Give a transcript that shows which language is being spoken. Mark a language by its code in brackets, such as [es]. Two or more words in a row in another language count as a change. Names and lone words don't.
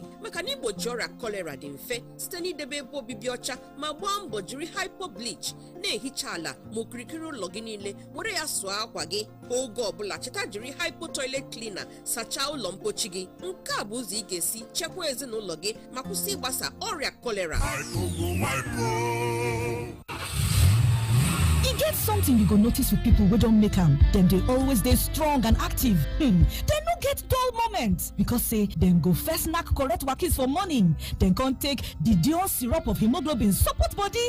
[ig] Maka na igbochi ọrịa kolera dị mfe site n'idebe ebe obibi ọcha ma gbaa mbọ jiri hypo bleach na-ehicha ala ma okirikiri ụlọ gị niile, were ya sụọ akwa gị. Oge ọbụla cheta jiri hypo toilet cleaner sachaa ụlọ mpochi gị. Nke a bụ ụzọ ị ga-esi chekwaa ezinụlọ gị ma kwụsị ịgbasa ọrịa kolera. [pcm] E get something you go notice with people wey don make am. Dem dey always dey strong and active. Dem no get dull moment because say dem go first knack correct wakis for morning, then come take the Dion syrup of hemoglobin support body.